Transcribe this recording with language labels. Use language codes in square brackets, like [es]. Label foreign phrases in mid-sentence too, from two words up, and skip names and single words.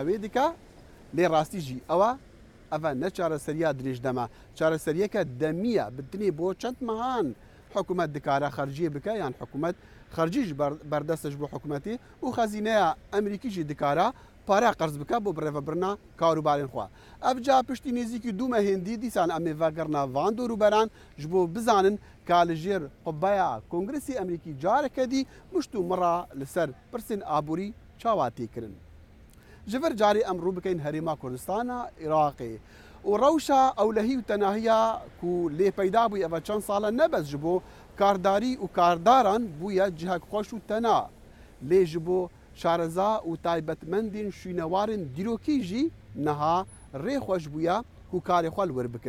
[ku] وێ دیکە لێ ڕاستیژی ئەوە نە چارەسەریا درێژ دەما چارەسەریەکە دەمیە بتنێ بۆ چەند مەهان حکوومەت دکارە خەرجیە بکە یان حکوومەت خەرجیش بەردەستش بۆ حکوومەتی و خەزینەیە ئەمریکیشی دکارە پارە قەرز بکە بۆ برێڤەبرنا کاروبارên xwe ev ca piştî nêzîkî dû mehên dîsان em ê vekirina van dorûberan ji bo bizanin ka li jêr qubeya Kongresê Emerîkî careke dî mişt û mira li ser pirsên aborî çawa têkirin. Ji vir carê em rû bikein Herêma Kurdistana Iraqê û rewşa ewlehî û tenahiya ku lê peyda bûye ev çend sala nebez ji bo kardarî û kardaran bûye cihek xweş û tena lê ji bo şareza û taybetmendên şûnewarên dîrokî jî niha rêxweş bûye ku karê xwe li wir bikin.